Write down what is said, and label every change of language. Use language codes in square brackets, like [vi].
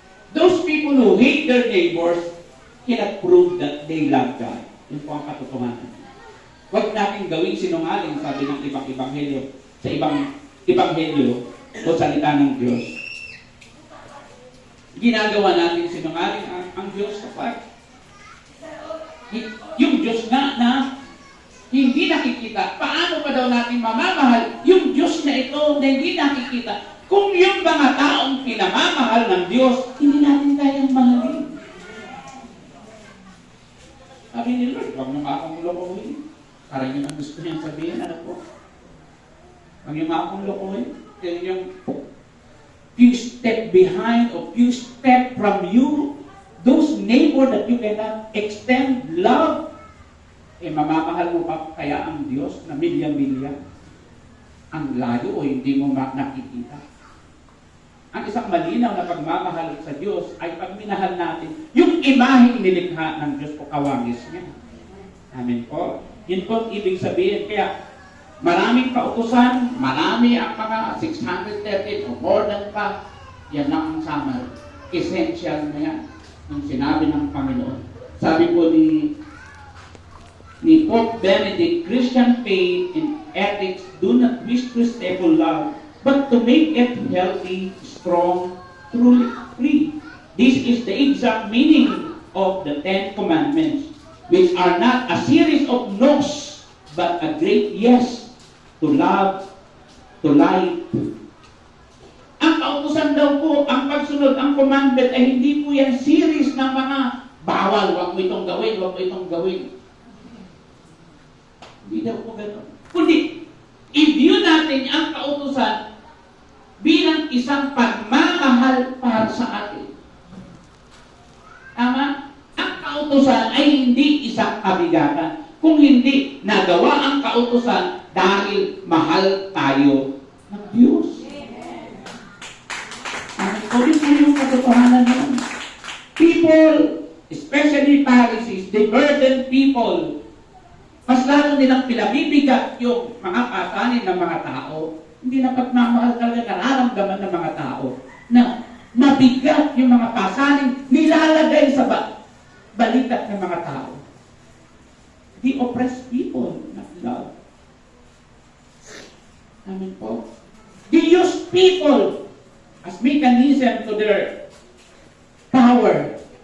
[en] Those people who hate their neighbors cannot prove that they love God. [tl] Yun po ang katotohanan. Huwag natin gawing sinungaling, sabi ng ibang ebanghelyo, sa ibang ebanghelyo o salita ng Diyos. Ginagawa natin sinungaling ang Diyos kapag yung Diyos nga na hindi nakikita. Paano pa daw natin mamamahal yung Diyos na ito na hindi nakikita? Kung yung mga taong pinamamahal ng Diyos, hindi natin kayang mahalin. Sabi ni Lord, huwag naman akong lokohin. Parang yun ang gusto niyang sabihin, ano po? Huwag naman akong lokohin. Yan yung [en] few step behind or few step from you, those neighbor that you cannot extend love, [tl] mamamahal mo pa kaya ang Diyos na milya-milya? Ang layo o hindi mo nakikita? Ang isang malinaw na pagmamahal sa Diyos ay pag minahal natin yung imaheng nilikha ng Diyos o kawangis niya. Amen po. Yun po ang ibig sabihin. Kaya Maraming kautusan, marami ang mga 613 o [en] more than [tl] pa. Yan lang ang summary. Essential na yan ang sinabi ng Panginoon. Sabi po ni [en] Pope Benedict, Christian faith and ethics do not wish to stable love, but to make it healthy, strong, truly free. This is the exact meaning of the Ten Commandments, which are not a series of no's, but a great yes to love, to life. [tl] Ang kautusan daw po, ang pagsunod, ang commandment ay hindi po yan series ng mga bawal, wag mo itong gawin, wag mo itong gawin. Hindi daw po gano'n. Kundi, i-view natin ang kautusan bilang isang pagmamahal para sa atin. Tama? Ang kautusan ay hindi isang kabigatan. Kung hindi, nagawa ang kautusan dahil mahal tayo ng Diyos. Kung ito yung katotohanan nun. [en] People, especially Pharisees, they burden people. [tl] Mas lalo nilang pinabibigat yung mga pasanin ng mga tao. Hindi na pagmamahal talaga nararamdaman ng mga tao na mabigat yung mga pasanin nilalagay sa balikat ng mga tao. [en] The oppressed people, not love. [tl] Amen po. [en] They use people as mechanism to their power.